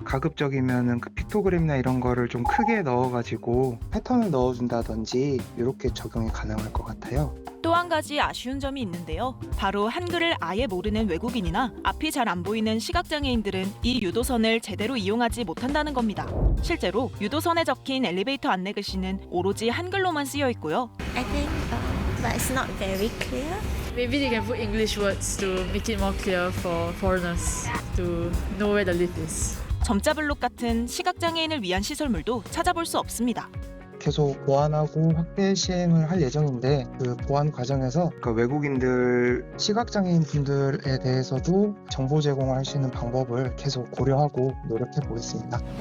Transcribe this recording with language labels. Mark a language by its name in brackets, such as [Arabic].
[Korean] 가급적이면 그 픽토그램이나 이런 거를 좀 크게 넣어가지고 패턴을 넣어준다든지 이렇게 적용이 가능할 것 같아요. 또 한 가지 아쉬운 점이 있는데요. 바로 한글을 아예 모르는 외국인이나 앞이 잘 안 보이는 시각장애인들은 이 유도선을 제대로 이용하지 못한다는 겁니다. 실제로 유도선에 적힌 엘리베이터 안내 글씨는 오로지 한글로만 쓰여 있고요. [English] I think but it's not very clear. Maybe they can put English words to make it more clear for foreigners to know where the lift is. [Korean] 점자블록 같은 시각장애인을 위한 시설물도 찾아볼 수 없습니다. 계속 보완하고 확대 시행을 할 예정인데 그 보완 과정에서 그 외국인들 시각장애인 분들에 대해서도 정보 제공을 할 수 있는 방법을 계속 고려하고 노력해 보겠습니다.